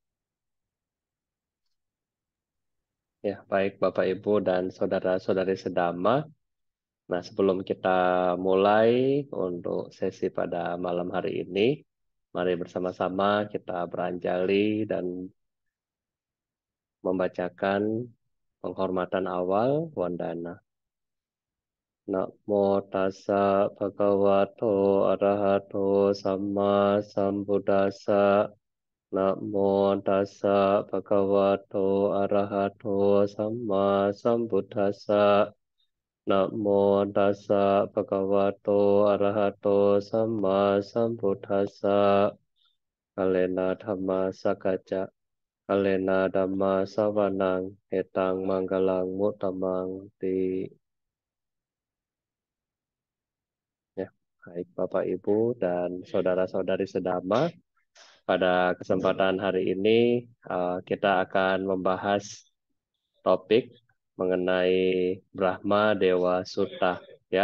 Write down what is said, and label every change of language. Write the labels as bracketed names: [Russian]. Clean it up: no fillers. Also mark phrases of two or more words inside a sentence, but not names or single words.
[Indonesian] Ya, baik Bapak Ibu dan saudara-saudari sedama. Nah, sebelum kita mulai untuk sesi pada malam hari ini, mari bersama-sama kita beranjali dan membacakan penghormatan awal Wandana. [Pali] Namo tassa bhagavato arahato samma sambuddhassa. Namo tassa bhagavato arahato samma sambuddhassa. Namo tassa bhagavato arahato samma sambuddhassa. Kalena dhamma sakaca. Kalena dhamma savanang. Etang manggalang mutamang ti. [Indonesian] Ya, baik Bapak Ibu dan saudara-saudari sedama. Pada kesempatan hari ini kita akan membahas topik mengenai Brahma Dewa Sutta, ya.